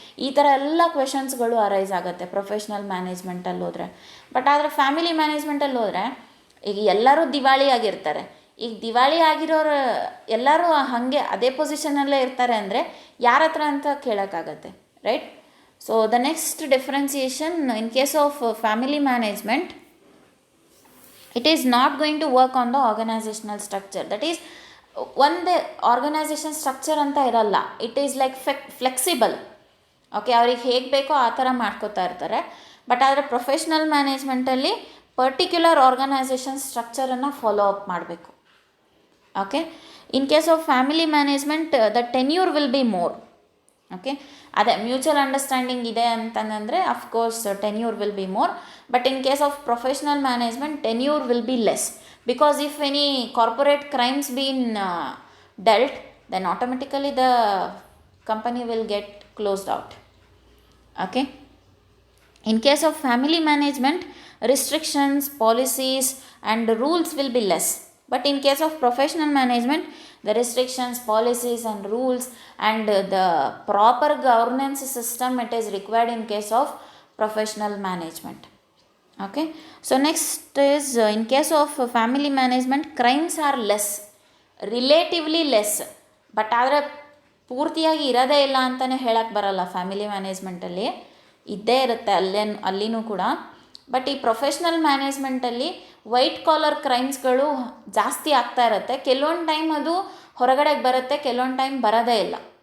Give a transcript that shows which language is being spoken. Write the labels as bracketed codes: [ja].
[kn] ಈ ಥರ ಎಲ್ಲ ಕ್ವೆಶನ್ಸ್ಗಳು ಅರೈಸ್ ಆಗುತ್ತೆ ಪ್ರೊಫೆಷ್ನಲ್ ಮ್ಯಾನೇಜ್ಮೆಂಟಲ್ಲಿ ಹೋದರೆ. ಬಟ್ ಆದರೆ ಫ್ಯಾಮಿಲಿ ಮ್ಯಾನೇಜ್ಮೆಂಟಲ್ಲಿ ಹೋದರೆ ಈಗ ಎಲ್ಲರೂ ದಿವಾಳಿ ಆಗಿರ್ತಾರೆ. ಈಗ ದಿವಾಳಿ ಆಗಿರೋರು ಎಲ್ಲರೂ ಹಾಗೆ ಅದೇ ಪೊಸಿಷನಲ್ಲೇ ಇರ್ತಾರೆ ಅಂದರೆ ಯಾರ ಹತ್ರ ಅಂತ ಕೇಳೋಕ್ಕಾಗತ್ತೆ, right? [en] So the next differentiation, in case of family management, it is not going to work on the organizational structure. That is, [kn] ಒಂದೇ ಆರ್ಗನೈಸೇಷನ್ ಸ್ಟ್ರಕ್ಚರ್ ಅಂತ ಇರಲ್ಲ. [en] It is like flexible. [kn] Okay, ಅವ್ರಿಗೆ ಹೇಗೆ ಬೇಕೋ ಆ ಥರ ಮಾಡ್ಕೋತಾ ಇರ್ತಾರೆ. ಬಟ್ ಆದರೆ professional ಮ್ಯಾನೇಜ್ಮೆಂಟಲ್ಲಿ particular organisation ಸ್ಟ್ರಕ್ಚರನ್ನು follow up ಮಾಡಬೇಕು. [en] Okay, in case of family management the tenure will be more. Okay, ಅದೇ mutual understanding [kn] ಇದೆ ಅಂತಂದರೆ [en] Of course tenure will be more. But in case of professional management tenure will be less, because if any corporate crimes been dealt, then automatically the company will get closed out. Okay, in case of family management restrictions, policies and rules will be less. But in case of professional management, the restrictions, policies and rules and the proper governance system, it is required in case of professional management. Okay, so next is, in case of family management, crimes are less, relatively less. [kn] But ಆದರೆ ಪೂರ್ತಿಯಾಗಿ ಇರೋದೇ ಇಲ್ಲ ಅಂತಲೇ ಹೇಳಕ್ಕೆ ಬರಲ್ಲ. Family ಮ್ಯಾನೇಜ್ಮೆಂಟಲ್ಲಿ ಇದ್ದೇ ಇರುತ್ತೆ ಅಲ್ಲಿನೂ ಕೂಡ. ಬಟ್ ಈ ಪ್ರೊಫೆಷ್ನಲ್ ಮ್ಯಾನೇಜ್ಮೆಂಟಲ್ಲಿ ವೈಟ್ ಕಾಲರ್ ಕ್ರೈಮ್ಸ್ಗಳು ಜಾಸ್ತಿ ಆಗ್ತಾ ಇರುತ್ತೆ. ಕೆಲವೊಂದು ಟೈಮ್ ಅದು ಹೊರಗಡೆಗೆ ಬರುತ್ತೆ, ಕೆಲವೊಂದು ಟೈಮ್ ಬರೋದೇ ಇಲ್ಲ.